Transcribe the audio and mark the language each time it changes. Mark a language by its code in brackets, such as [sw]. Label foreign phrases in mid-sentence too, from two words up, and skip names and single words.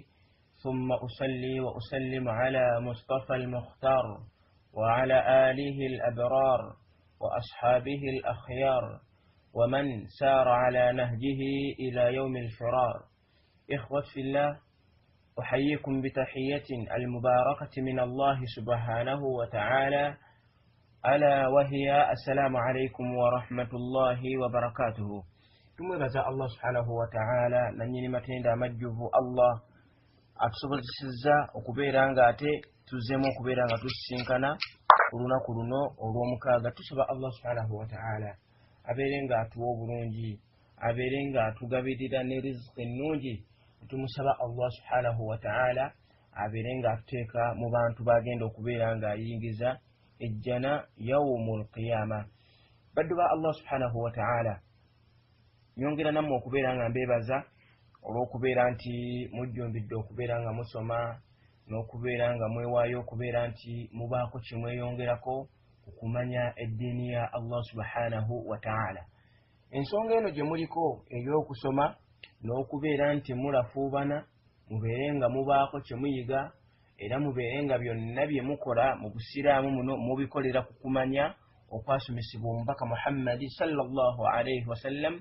[ar] ثم أصلي وأسلم على مصطفى المختار وعلى آله الأبرار وأصحابه الأخيار ومن سار على نهجه إلى يوم الفرار. إخوة في الله، أحييكم بتحية المباركة من الله سبحانه وتعالى، ألا وهي السلام عليكم ورحمة الله وبركاته. [lg] tumwebaza [ar] الله سبحانه وتعالى [lg] nanyini matenda amajjuvu Allah atusobozesezza okubeera nga ate tuzzeemu okubeera nga tusisinkana olunaku luno olw'omukaaga. Tusaba [ar] الله سبحانه وتعالى [lg] abeere nga atuwa obulungi, abeere nga atugabirira ne riziki ennungi. Tumusaba [ar] الله سبحانه وتعالى [lg] abeere nga atuteeka mu bantu bagenda okubeera nga ayingiza ejjana [ar] يوم القيامة. [lg] Baddu ba [ar] الله سبحانه وتعالى, [lg] nyongera nammwe okubeera nga mbeebaza olw'okubeera nti mujjumbidde okubeera nga musoma n'okubeera nga mwewaayo okubeera nti mubaako kimweyongerako okumanya eddiini ya [ar] الله سبحانه وتعالى. [lg] Ensonga eno gye muliko ey'okusoma n'okubeera nti mulafuubana, mubeere nga mubaako kye muyiga era mubeere nga byonna bye mukola mu busiraamu muno mubikolera ku kumanya okwasomesebwa omubaka Muhammadi [ar] صلى الله عليه وسلم.